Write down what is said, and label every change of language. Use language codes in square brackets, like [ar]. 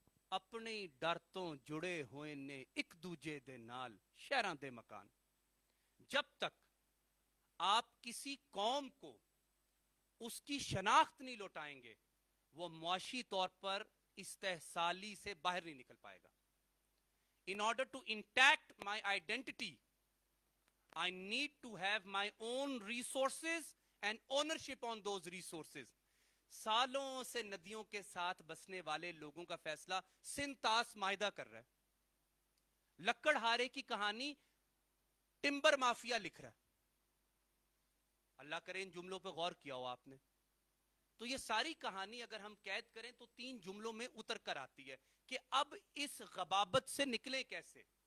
[pa] اپنے ڈر تو جڑے ہوئے نے ایک دوجے دے نال شہراں دے مکان. [ur] جب تک آپ کسی قوم کو اس کی شناخت نہیں لوٹائیں گے وہ معاشی طور پر استحصالی سے باہر نہیں نکل پائے گا. [en] In order to intact my identity, I need to have my own resources and ownership on those resources. [ur] سالوں سے ندیوں کے ساتھ بسنے والے لوگوں کا فیصلہ سنتاس معاہدہ کر رہا ہے. لکڑ ہارے کی کہانی ٹمبر مافیا لکھ رہا ہے. اللہ کرے ان جملوں پہ غور کیا ہو آپ نے. تو یہ ساری کہانی اگر ہم قید کریں تو 3 جملوں میں اتر کر آتی ہے کہ اب اس غبابت سے نکلیں کیسے.